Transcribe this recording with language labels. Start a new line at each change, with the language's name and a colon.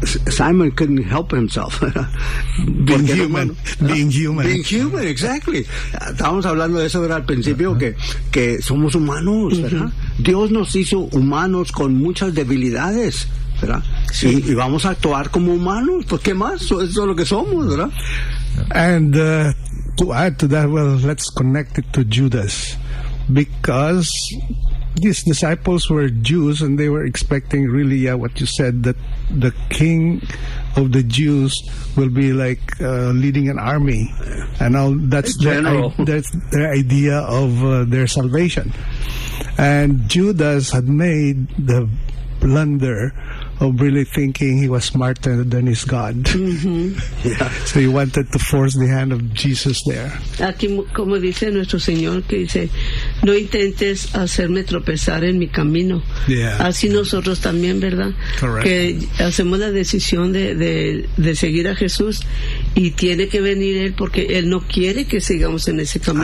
English: Simon couldn't help himself. Being human, exactly.
Spanish: Estábamos hablando de eso, ¿verdad? Al principio, que somos humanos, ¿verdad? Dios nos hizo humanos con muchas debilidades, ¿verdad? Sí. Y vamos a actuar como humanos, pues ¿qué más? Eso es lo que somos, ¿verdad?
English: And to add to that, well, let's connect it to Judas, because these disciples were Jews and they were expecting really, yeah, what you said, that the king of the Jews will be like leading an army, and all that's general. That's their idea of their salvation. And Judas had made the blunder of really thinking he was smarter than his God. Yeah. So he wanted to force the hand of Jesus there.
Spanish: Aquí, como dice nuestro Señor, que dice, no intentes hacerme tropezar en mi camino.
English: Yeah.
Spanish: Así nosotros también, ¿verdad?
English: Correct.
Spanish: Que hacemos la decisión de seguir a Jesús, y tiene que venir Él, porque Él no quiere que sigamos en ese camino.